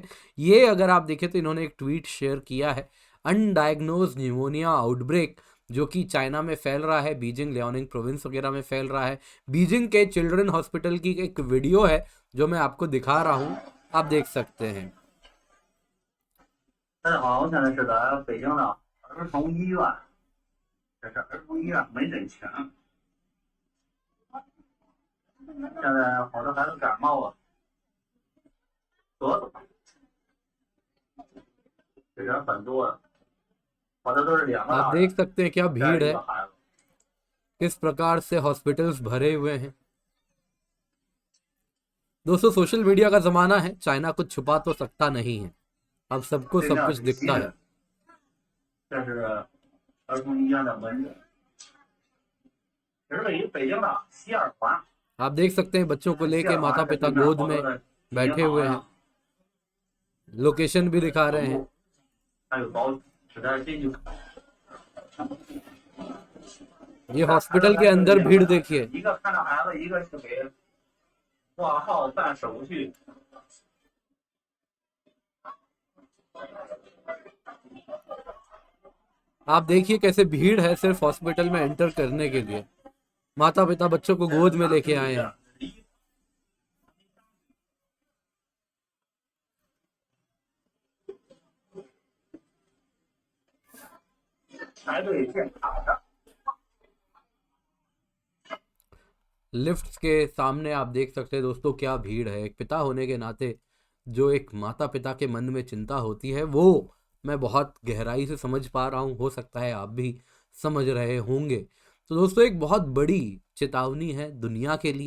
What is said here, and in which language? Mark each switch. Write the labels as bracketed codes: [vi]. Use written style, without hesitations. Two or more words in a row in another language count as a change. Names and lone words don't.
[hi] ये अगर आप देखें तो इन्होंने एक ट्वीट शेयर किया है। [en] undiagnosed pneumonia outbreak [hi] जो कि चाइना में फैल रहा है, बीजिंग, लियाओनिंग प्रोविंस वगैरह में फैल रहा है। बीजिंग के [en] children hospital [hi] की एक वीडियो है जो मैं आपको दिखा रहा हूँ, आप देख सकते हैं। [zh] 大家好，我现在是在北京的儿童医院，这是儿童医院没诊群。现在好多孩子感冒了，咳嗽，这人很多的，好多都是两个 [hi] आप [zh] 大人 [hi] देख सकते हैं क्या [zh] 带 [hi] भीड़ [zh] 着一 [hi] है, [zh] 个孩子。 [hi] किस प्रकार से हॉस्पिटल्स भरे हुए हैं। दोस्तों, [en] social media [hi] का जमाना है, चाइना कुछ छुपा तो सकता नहीं है। अब सबको [zh] 对 [hi] सब [zh] 面 [hi] कुछ [zh] 是西 [hi] दिखता है। [zh] 人，这是儿童医院的门诊，这是位于北京的西二环。 [hi] आप देख सकते हैं बच्चों को [zh] 西 [hi] लेके [zh] 二 [hi] माता [zh] 环这 [hi] पिता [zh] 对面 [hi] गोद [zh] 好多 [hi] में [zh] 的银 [hi] बैठे [zh] 行 [hi] हुए हैं। [zh] 呀， [hi] लोकेशन भी दिखा रहे [zh] 房 [hi] हैं। [zh] 屋，还有保只在进去。 [hi] ये [zh] 这孩子 [hi] हॉस्पिटल के [zh] 来是 [hi] अंदर [zh] 两个 [hi] भीड़ [zh] 大人， [hi] देखिए। [zh] 一个看着孩子，一个是给挂号办手续。 [hi] आप देखिए कैसे भीड़ है सिर्फ हॉस्पिटल में एंटर करने के लिए। माता पिता बच्चों को [zh] 这 [hi] गोद [zh] 是 [hi] में [zh] 哪 [hi] लेके [zh] 有 [hi] आए [zh] 这 [hi] हैं। [zh] 样离排队建卡的？ [hi] लिफ्ट्स के सामने आप देख सकते हैं दोस्तों क्या भीड़ है। एक पिता होने के नाते जो एक माता पिता के मन में चिंता होती है वो मैं बहुत गहराई से समझ पा रहा हूँ। हो सकता है आप भी समझ रहे होंगे। तो दोस्तों, एक बहुत बड़ी चेतावनी है दुनिया के लिए।